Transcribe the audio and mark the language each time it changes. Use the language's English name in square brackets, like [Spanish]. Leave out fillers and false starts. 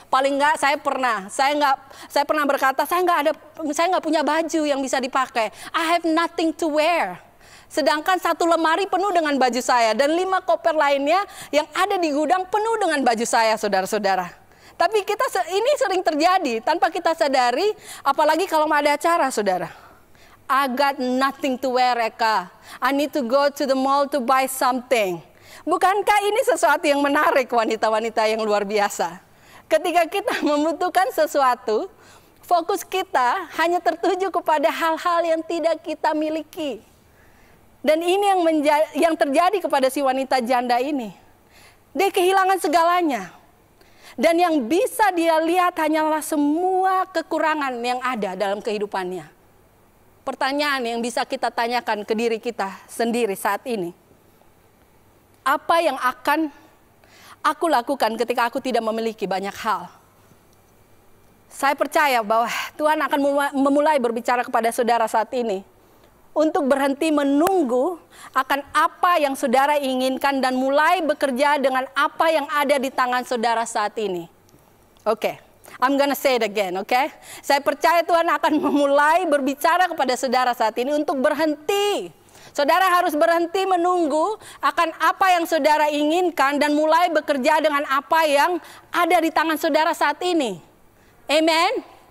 [Indonesian] Paling nggak saya pernah berkata, saya nggak punya baju yang bisa dipakai. [English] I have nothing to wear. [Indonesian] Sedangkan satu lemari penuh dengan baju saya, dan 5 koper lainnya yang ada di gudang penuh dengan baju saya, saudara-saudara. Tapi ini sering terjadi tanpa kita sadari, apalagi kalau ada acara, saudara. [English] I got nothing to wear, Eka. I need to go to the mall to buy something. [Indonesian] Bukankah ini sesuatu yang menarik wanita-wanita yang luar biasa? Ketika kita membutuhkan sesuatu, fokus kita hanya tertuju kepada hal-hal yang tidak kita miliki. Dan ini yang terjadi kepada si wanita janda ini. Dia kehilangan segalanya. Dan yang bisa dia lihat hanyalah semua kekurangan yang ada dalam kehidupannya. Pertanyaan yang bisa kita tanyakan ke diri kita sendiri saat ini. Apa yang akan aku lakukan ketika aku tidak memiliki banyak hal? Saya percaya bahwa Tuhan akan memulai berbicara kepada saudara saat ini. Untuk berhenti menunggu akan apa yang saudara inginkan dan mulai bekerja dengan apa yang ada di tangan saudara saat ini. [English] Oke, I'm gonna say it again, oke? [Indonesian] Saya percaya Tuhan akan memulai berbicara kepada saudara saat ini untuk berhenti. Saudara harus berhenti menunggu akan apa yang saudara inginkan dan mulai bekerja dengan apa yang ada di tangan saudara saat ini. Amen?